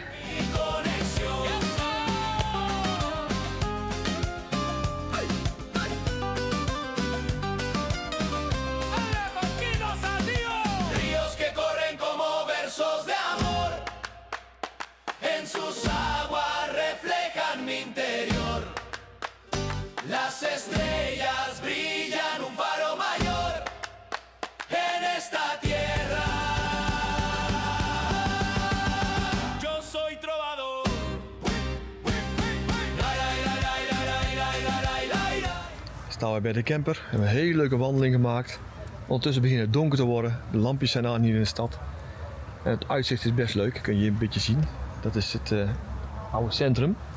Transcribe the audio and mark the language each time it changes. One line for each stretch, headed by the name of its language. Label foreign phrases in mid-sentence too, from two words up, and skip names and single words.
Spanish: Ríos que corren como versos de amor, en sus aguas reflejan mi interior. Las estrellas brillan un faro mayor en esta tierra. Yo soy trovador.
Dutch: Staan we bij de camper, hebben een hele leuke wandeling gemaakt. Ondertussen begint het donker te worden, de lampjes zijn aan hier in de stad. En het uitzicht is best leuk, kun je een beetje zien. Dat is het oude centrum.